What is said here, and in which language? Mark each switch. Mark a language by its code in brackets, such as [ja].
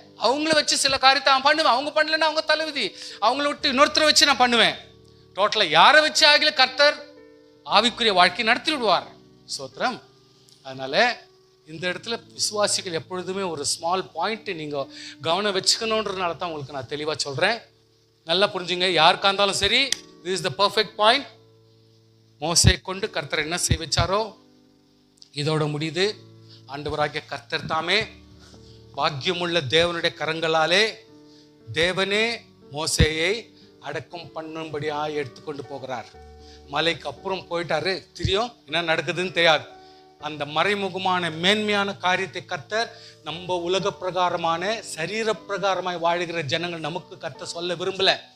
[ta] அவங்கள வச்சு சில காரியத்தை நான் பண்ணுவேன். அவங்க பண்ணலன்னா அவங்க தலைவிதி. அவங்கள விட்டு இன்னொருத்தரை வச்சு நான் பண்ணுவேன். டோட்டலா யாரை வச்சு ஆகல கர்த்தர் ஆவிக்குரிய வாழ்க்கை நடத்தி விடுவார். ஸ்தோத்திரம். அதனால இந்த இடத்துல விசுவாசிகள் எப்பொழுதுமே ஒரு ஸ்மால் பாயிண்ட் நீங்க கவனம் வச்சுக்கணுன்றதுனால தான் உங்களுக்கு நான் தெளிவா சொல்றேன். நல்லா புரிஞ்சுங்க. யாருக்கா இருந்தாலும் சரி, [en] this is the perfect point. [ta] மோசே கொண்டு கர்த்தர் என்ன செய்ய வச்சாரோ இதோட முடியுது. ஆண்டவராகிய கர்த்தர் தாமே பாக்கியமுள்ள தேவனுடைய கரங்களாலே தேவனே மோசேயை அடக்கம் பண்ணும்படியா எடுத்துக்கொண்டு போகிறார். மலைக்கு அப்புறம் போயிட்டாரு. தெரியும் என்ன நடக்குதுன்னு தெரியாது. அந்த மறைமுகமான மேன்மையான காரியத்தை கர்த்தர் நம்ம உலக பிரகாரமான சரீர பிரகாரமாய் வாழுகிற ஜனங்கள் நமக்கு கர்த்தர் சொல்ல விரும்பல.